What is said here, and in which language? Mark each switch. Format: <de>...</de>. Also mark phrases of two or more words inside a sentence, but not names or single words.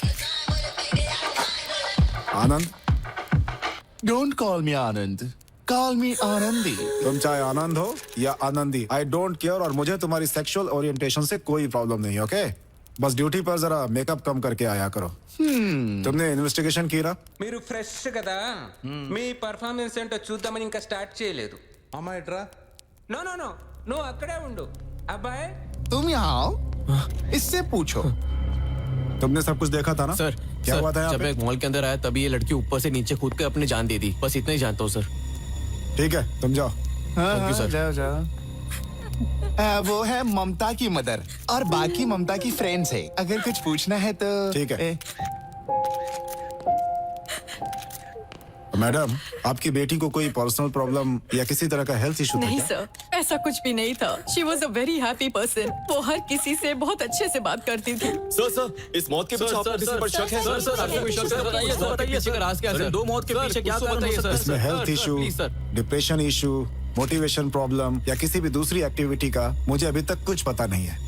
<hi>आनंद</hi> <en>don't call me Anand, call me Anandi.</en> <hi>तुम चाहे आनंद हो या आनंदी,</hi> <en>I don't care,</en> <hi>और मुझे तुम्हारी</hi> <en>sexual orientation</en> <hi>से कोई प्रॉब्लम नहीं है, ओके? बस ड्यूटी पर जरा मेकअप कम करके आया करो। तुमने इन्वेस्टिगेशन की ना?</hi> <te>మీరు ఫ్రెష్ కదా మీ పర్ఫార్మెన్స్ ఏంటో చూద్దామని ఇంకా స్టార్ట్ చేయలేదు అమ్మాయి ట్రా</te> <en>no no no</en> <te>నువ్వు అక్కడే ఉండు అబ్బాయి</te> <hi>तुम यहाँ आओ, इससे पूछो। तुमने सब कुछ देखा था ना सर क्या हुआ था यहाँ जब पे? मैं एक मॉल के अंदर आया तभी ये लड़की ऊपर से नीचे कूद कर अपनी जान दे दी, बस इतना ही जानता हूँ सर। ठीक है तुम जाओ।</hi> <en>thank you sir.</en> <hi>जाओ जाओ। वो है ममता की मदर और बाकी ममता की फ्रेंड्स है, अगर कुछ पूछना है तो। ठीक है। मैडम आपकी बेटी को कोई</hi> <en>personal problem</en> <hi>या किसी तरह का</hi> <en>health issue</en> <hi>नहीं सर, ऐसा कुछ भी नहीं था।</hi> <en>she was a very happy person.</en> <hi>वो हर किसी से बहुत अच्छे से बात करती थी। सर इस मौत के पीछे आपको किसी पर शक है? सर आपको कोई शक है? बताइए सर, बताइए पीछे का राज क्या है सर? दो मौत के पीछे क्या कारण हो सकता है? इसमें</hi> <en>health issue, depression issue, motivation problem</en> <hi>या किसी भी दूसरी एक्टिविटी का मुझे अभी तक कुछ पता नहीं है।</hi>